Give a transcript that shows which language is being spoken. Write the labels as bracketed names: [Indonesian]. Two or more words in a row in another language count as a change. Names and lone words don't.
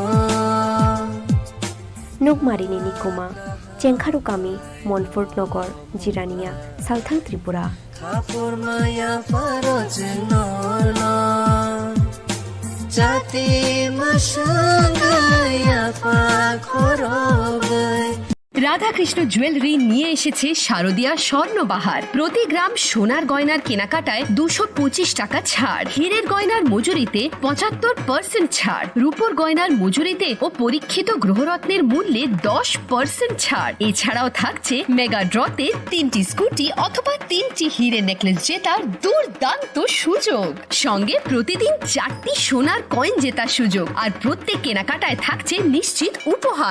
[Kok Borok] Nukmari ni nikuma, Chengkharu kami, Montfort Nogor, Jirania, Southern Tripura. Khapur maya faro no. Jati masangaya pa khorogai [Bangla] রাধা কৃষ্ণ জুয়েলারি নিয়ে এসেছে শারদিয়া স্বর্ণবাহার প্রতি গ্রাম সোনার গয়নার কেনাকাটায় 225 টাকা ছাড় হীরের গয়নার মজুরিতে 75% ছাড় রূপোর গয়নার মজুরিতে ও পরীক্ষিত গ্রহরত্নের মূল্যে 10% ছাড় এছাড়াও থাকছে মেগা ড্রতে 3টি স্কুটি অথবা 3টি হীরে নেকলেস জেতার দুর্দান্ত সুযোগ সঙ্গে প্রতিদিন 4টি সোনার কয়েন জেতার সুযোগ আর প্রত্যেক কেনাকাটায় থাকছে নিশ্চিত উপহার